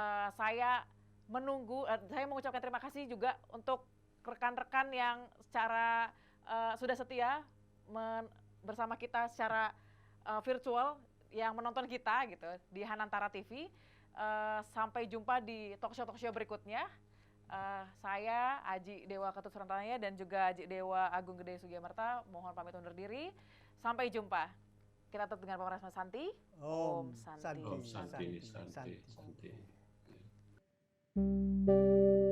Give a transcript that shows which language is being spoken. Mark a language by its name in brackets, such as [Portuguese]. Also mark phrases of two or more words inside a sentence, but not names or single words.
[Indonesian] Saya menunggu, saya mengucapkan terima kasih juga untuk rekan-rekan yang secara sudah setia bersama kita secara virtual yang menonton kita gitu di Hanantara TV. Sampai jumpa di [English] talk show [Indonesian] berikutnya. Saya Aji Dewa Ketut Suratnaya dan juga Aji Dewa Agung Gede Sugiamerta mohon pamit undur diri. Sampai jumpa. Kita tutup dengan pemerasan Santi. [Balinese] Om Santi. Om Santi.